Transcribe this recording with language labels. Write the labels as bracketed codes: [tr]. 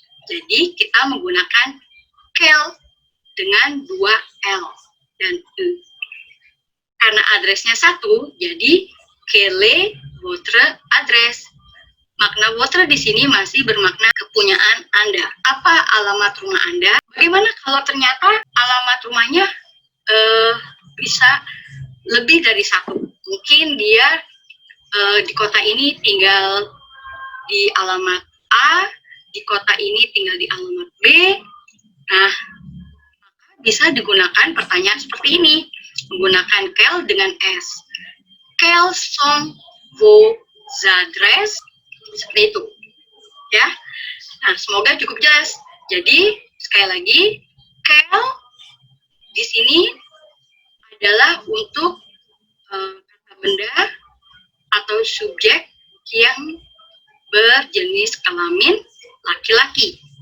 [id] Jadi kita menggunakan quel dengan 2 L dan E. Karena adresnya satu, jadi [fr] quelle est votre adresse? [id] Makna votre di sini masih bermakna kepunyaan Anda. Apa alamat rumah Anda? Bagaimana kalau ternyata alamat rumahnya bisa lebih dari satu? Mungkin dia di kota ini tinggal di alamat A, di kota ini tinggal di alamat B. Nah, bisa digunakan pertanyaan seperti ini, menggunakan quel dengan S. [fr] Quels sont vos adresses? [id] Seperti itu, ya. Nah, semoga cukup jelas. Jadi sekali lagi, quel di sini adalah untuk kata benda atau subjek yang berjenis kelamin laki-laki.